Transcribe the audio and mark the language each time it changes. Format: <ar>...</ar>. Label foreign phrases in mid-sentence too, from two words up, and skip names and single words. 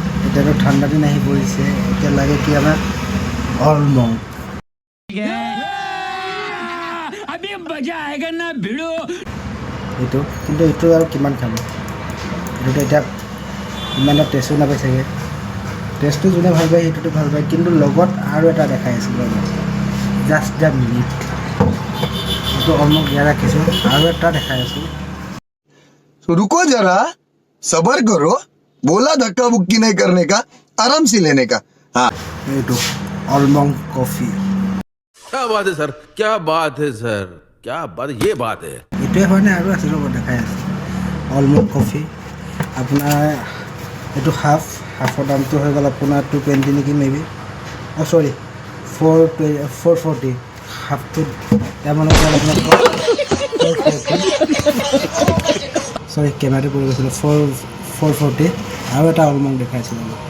<as>এতিয়াতো ঠাণ্ডা দিন আহি পৰিছে এতিয়া লাগে কি আমাক অলমং এইটো কিন্তু এইটো আৰু কিমান খাম এইটোতো এতিয়া ইমান এটা টেষ্টো নাপায় চাগে টেষ্টটো যোনে ভাল পায় সেইটোতো ভাল পায় কিন্তু লগত আৰু এটা দেখাই আছোঁ</as> <en>just the minute</en> <as>এইটো অলমং ইয়াত ৰাখিছোঁ আৰু এটা দেখাই আছোঁ</as> <hi>रुको जरा सबर करो बोला धक्का बुक्की नहीं करने का आराम से लेने का हाँ</hi> <as>এইটো অলমং কফি</as> <hi>क्या बात है सर क्या बात है सर क्या बात ये बात है</hi> <as>এইটোৱে হয় নে আৰু আছে ৰ'ব দেখাই আছে অলমং কফি আপোনাৰ এইটো হাফৰ দামটো হৈ গ'ল আপোনাৰ 220 নেকি মেবি অঁ চৰি 440 হাফটো তাৰমানে আপোনাৰ চৰি কেমেৰাটো পৰি গৈছিলোঁ 440 আৰু এটা অলমং দেখাইছিলোঁ</as>